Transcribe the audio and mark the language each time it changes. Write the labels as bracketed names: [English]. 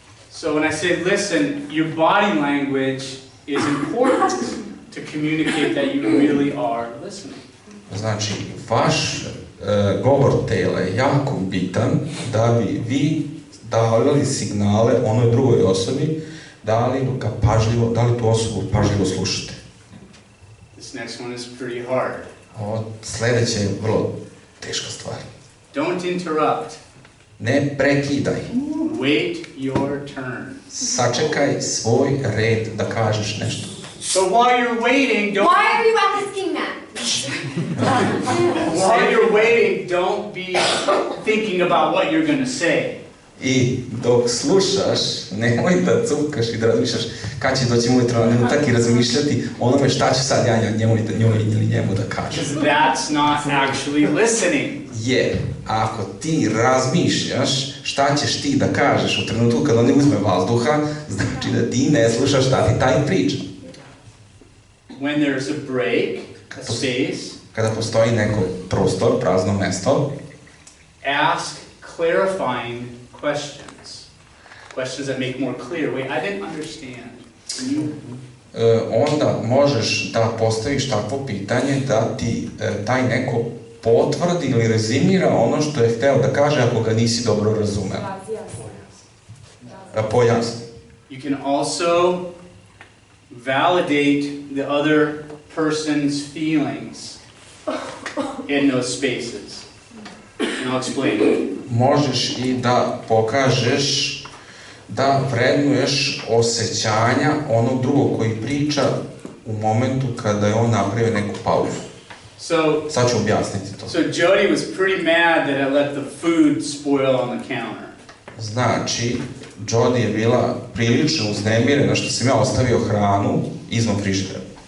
[English] So when I say listen, your body language is important to communicate that you really are listening. [Serbian] Znači, vaš govor tela je jako bitan da bi vi dali signale onoj drugoj osobi, da li tu osobu pažljivo slušate. [English] This next one is pretty hard. [Serbian] Ovo sledeće je vrlo teška stvar. [English] Don't interrupt. [Serbian] Ne prekidaj. [English] Wait your turn. [Serbian] Sačekaj svoj red da kažeš nešto. [English] So while you're waiting, don't... Why are you asking that? While you're waiting, don't be thinking about what you're going to say. [Serbian] I dok slušaš, nemoj da cupkaš i da razmišljaš kad će doći moj trenutak i razmišljati onome šta ću sad ja njemu ili njemu da kažem. [English] That's not actually listening. [Serbian] Jer ako ti razmišljaš šta ćeš ti da kažeš u trenutku kad on ne uzme vazduha, znači da ti ne slušaš šta ti taj priča. [English] When there's a break, a space, [Serbian] kada postoji neko prostor, prazno mesto, [English] ask clarifying questions that make more clear. Wait, I didn't understand. [Serbian] Onda možeš da postaviš takvo pitanje da ti taj neko potvrdi ili rezimira ono što je hteo da kaže ako ga nisi dobro razumeo. Pojasni. [English] You can also validate the other person's feelings in those spaces. And I'll explain. [Serbian] Možeš i da pokažeš, da vrednuješ osjećanja onog drugog koji priča u momentu kada je on napravio neku pauzu. Sad ću objasniti to. [English] So Jody was pretty mad that I let the food spoil on the counter. [Serbian] Znači, Jody je bila prilično uznemirena što sam ja ostavio hranu izvan frižidera.